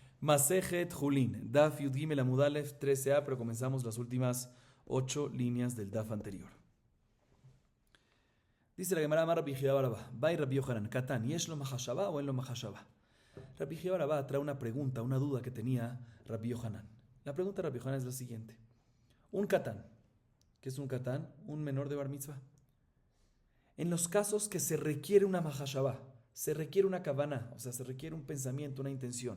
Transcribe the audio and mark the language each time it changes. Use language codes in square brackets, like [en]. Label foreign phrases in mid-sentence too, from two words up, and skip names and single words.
[he] מסכת חולין, דף יוד גימל עמוד אלף [es] 13a, pero comenzamos las últimas 8 líneas del Daf anterior. Dice la Gemara [he] אמר רבי יהודה בר אבא בעי רבי יוחנן קטן יש לו מחשבה או אין לו מחשבה? [es] Rabbi Yehuda bar Abba trae una pregunta, una duda que tenía Rabbi Yohanan. La pregunta de Rabbi Yohanan es la siguiente. Un Katan, ¿qué es un Katan? Un menor de [he] בר מצווה. [es] En los casos que se requiere una mahashaba, se requiere una kavaná, o sea, se requiere un pensamiento, una intención.